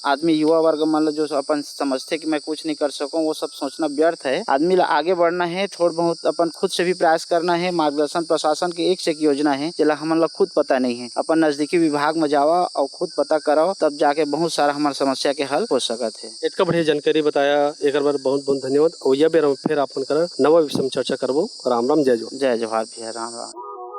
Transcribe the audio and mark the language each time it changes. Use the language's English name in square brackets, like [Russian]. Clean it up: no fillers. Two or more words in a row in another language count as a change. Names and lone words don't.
[Chhattisgarhi] आदमी युवा वर्ग मान जो अपन समझते कि मैं कुछ नहीं कर सकूं, वो सब सोचना व्यर्थ है। आदमी ला आगे बढ़ना है, थोड़ा बहुत अपन खुद से भी प्रयास करना है। मार्गदर्शन प्रशासन की एक से एक योजना है जिला हमन ला खुद पता नहीं है, अपन नजदीकी विभाग में जावा और खुद पता कराओ, तब जाके बहुत सारा हमारे समस्या के हल हो सकत है। इतना बढ़िया जानकारी बताया, एक बार बहुत बहुत धन्यवाद। और यह बेरा फिर अपन कर नवा विषय में चर्चा करबो। राम राम, जय जोहार। जय जोहार भैया, राम राम।